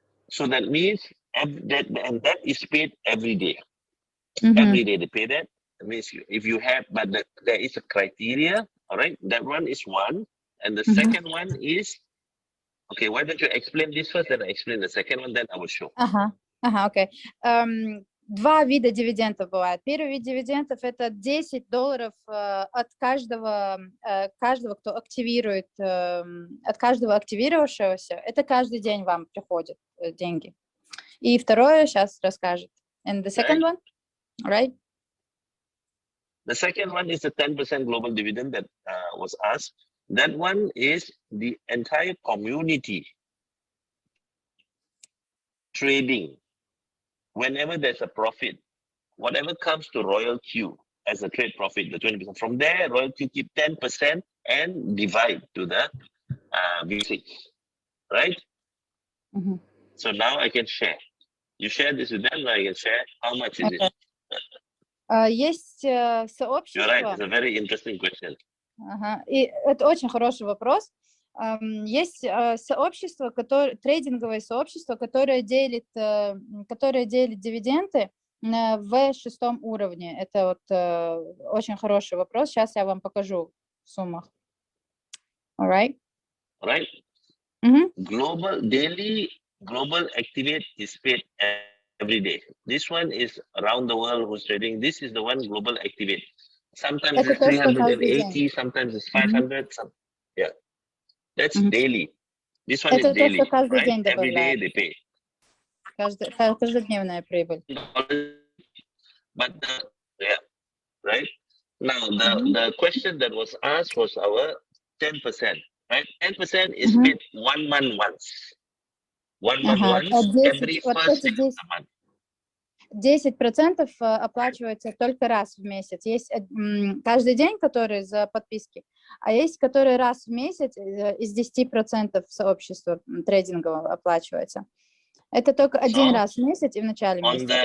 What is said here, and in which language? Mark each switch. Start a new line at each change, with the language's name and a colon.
English: So that means that is paid every day. Every day they pay that. That means if you have, but there is a criteria, all right? That one is one, and the second one is Okay, why don't you explain this first, then I explain the second one, then I will show.
Russian: Окей. Два вида дивидендов бывает. Первый вид дивидендов — это $10 от каждого, кто активирует, от каждого активировавшегося. Это каждый день вам приходят деньги. И второе сейчас расскажет.
English: And the second one, right? The second one is the 10% global dividend that was asked. That one is the entire community trading. Whenever there's a profit, whatever comes to RoyalQ as a trade profit, the 20%, from there, RoyalQ keep 10% and divide to the V6, right? So now I can share. You share this with them, now I can share. How much is it?
Russian: Есть сообщество.
English: You're right, it's a very interesting question.
Russian: И это очень хороший вопрос. Есть сообщество, трейдинговое сообщество, которое делит дивиденды на V6 уровне. Это вот очень хороший вопрос. Сейчас я вам покажу в суммах.
English: All right? Right. Global activate is paid every day. This one is around the world who's trading. This is the one global activate. Sometimes it's 380, sometimes it's 500. Yeah. That's daily. This one is daily, right? Every day they pay.
Russian: Каждодневная прибыль.
English: But right? Now the question that was asked was our 10%, right? 10% is paid 1 month once. 1 month once, every first day of the month.
Russian: 10% оплачивается только раз в месяц. Есть каждый день, который за подписки, а есть, который раз в месяц из 10% сообщества трейдингового оплачивается. Это только один раз в месяц и в начале месяца.